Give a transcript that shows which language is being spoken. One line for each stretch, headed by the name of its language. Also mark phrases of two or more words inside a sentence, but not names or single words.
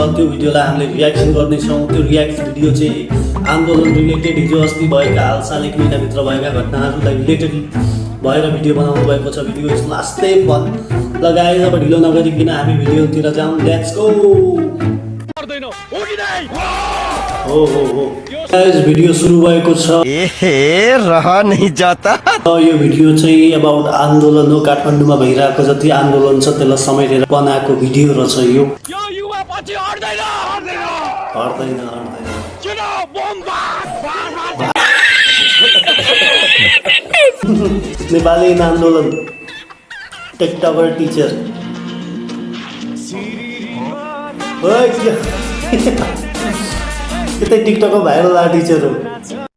Nepali: त्यो भिडियोलाई हामीले रियाक्सन गर्नेछौँ। त्यो रियाक्सन भिडियो चाहिँ आन्दोलन रिलेटेड हिजो अस्ति भएका हालसाल एक महिनाभित्र भएका घटनाहरूलाई रिलेटेड भएर भिडियो बनाउनु भएको छ।
English: video is
Nepali: लास्टै फन लगाएर अब ढिलो नगरिकन हामी भिडियोतिर जाउँ।
English: let's go.
Nepali: हो गाइस भिडियो सुरु भएको छ।
Hindi: ए रहा नहीं जाता।
Nepali: यो भिडियो चाहिँ अबाउट आन्दोलन हो। काठमाडौँमा भइरहेको जति आन्दोलन छ त्यसलाई समेटेर बनाएको भिडियो रहेछ यो। युवा पछि हट्दैन नेपाली आन्दोलन टिकटकर टिचर यतै टिकटकको भाइरल टिचर हो।